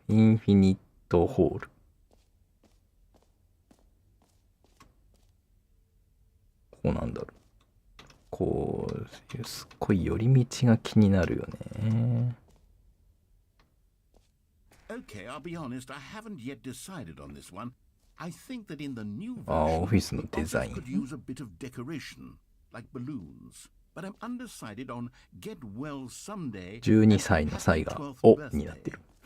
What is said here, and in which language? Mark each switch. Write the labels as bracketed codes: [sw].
[ja] インフィニットホール。こうなんだろう。こう、すっごい寄り道が気になるよね。 [en] Okay, I'll be honest, I haven't yet decided on this one. I think that in the new version, [ja] オフィスのデザイン。 [en] could use a bit of decoration, like balloons. But I'm undecided on get well someday. [ja] 12歳の歳が「お」になってる。